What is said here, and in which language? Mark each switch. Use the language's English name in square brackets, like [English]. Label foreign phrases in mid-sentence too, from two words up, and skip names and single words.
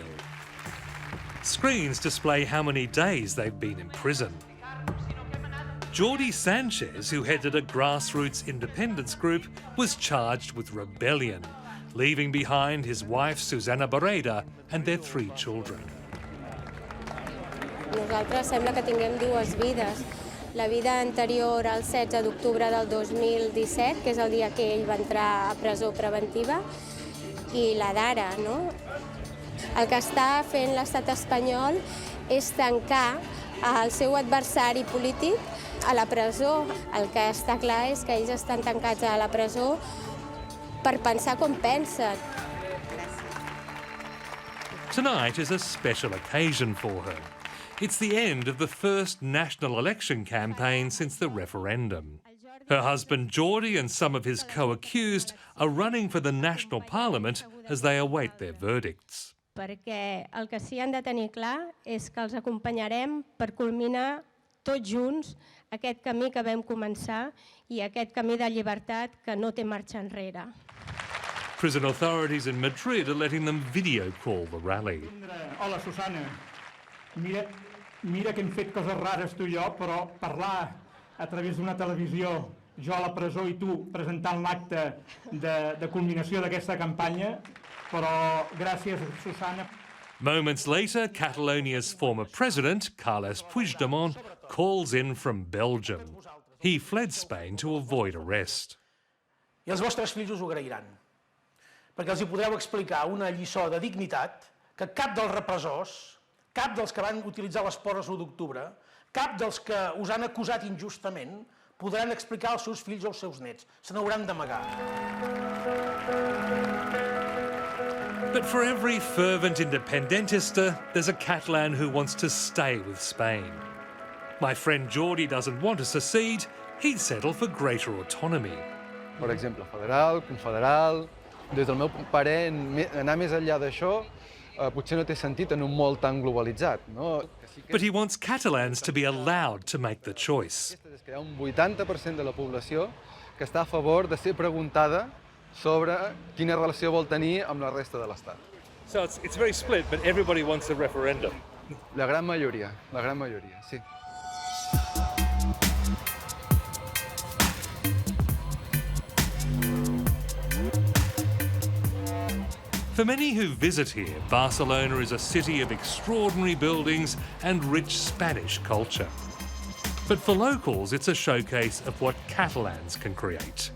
[English] Screens display how many days they've been in prison. Jordi Sanchez, who headed a grassroots independence group, was charged with rebellion, leaving behind his wife Susana Barreda and their 3 children. [Catalan] Nosaltres sembla que tinguem dues vides. La vida anterior al 16 d'octubre del 2017, que és el dia que ell va entrar a presó preventiva, i la d'ara, no? El que està fent l'estat espanyol és tancar el seu adversari polític a la presó. El que està clar és que ells estan tancats a la presó per pensar com pensen. [English] Tonight is a special occasion for her. It's the end of the first national election campaign since the referendum. Her husband Jordi and some of his co-accused are running for the national parliament as they await their verdicts. [Catalan] Perquè el que sí han de tenir clar és que els acompanyarem per culminar tots junts aquest camí que vam començar i aquest camí de llibertat que no té marxa enrere. [English] Prison authorities in Madrid are letting them video call the rally. [Catalan] Hola, Susana. Mira que hem fet coses rares tu i jo, però parlar a través d'una televisió, jo a la presó i tu presentant l'acte de culminació d'aquesta campanya, però gràcies, Susana. [English] Moments later, Catalonia's former president, Carles Puigdemont, calls in from Belgium. He fled Spain to avoid arrest. [Catalan] I els vostres fills us ho agrairan, perquè els hi podreu explicar una lliçó de dignitat que cap dels repressors, cap dels que van utilitzar les porres l'1 d'octubre, cap dels que us han acusat injustament, podran explicar als seus fills o als seus nets. Se n'hauran d'amagar. [English] But for every fervent independentista, there's a Catalan who wants to stay with Spain. My friend Jordi doesn't want to secede, he'd settle for greater autonomy. [Catalan] Per exemple, federal, confederal. Des del meu parer, anar més enllà d'això potser no té sentit en un món tan globalitzat, no? [English] But he wants Catalans to be allowed to make the choice. [Catalan] Hi ha un 80% de la població que està a favor de ser preguntada sobre quina relació vol tenir amb la resta de l'Estat. [English] So it's very split, but everybody wants a referendum. [Catalan] La gran majoria, sí. [English] For many who visit here, Barcelona is a city of extraordinary buildings and rich Spanish culture. But for locals, it's a showcase of what Catalans can create.